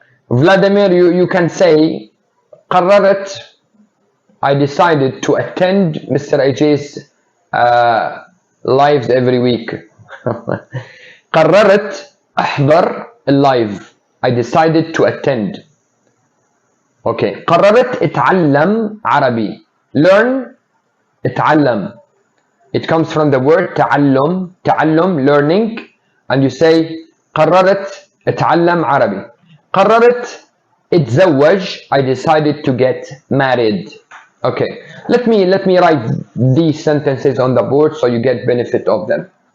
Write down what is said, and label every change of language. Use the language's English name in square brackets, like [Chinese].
[English] Vladimir, you can say قررت, I decided to attend Mr. AJ's lives every week. [Arabic] قررت أحضر اللايف, [English] I decided to attend. Okay. [Arabic] قررت اتعلم عربي, [English] learn, [Arabic] اتعلم. [English] It comes from the word تعلم, تعلم, learning, and you say [Arabic] قررت اتعلم عربي. قررت اتزوج, [English] I decided to get married. Okay, let me write these sentences on the board so you get benefit of them.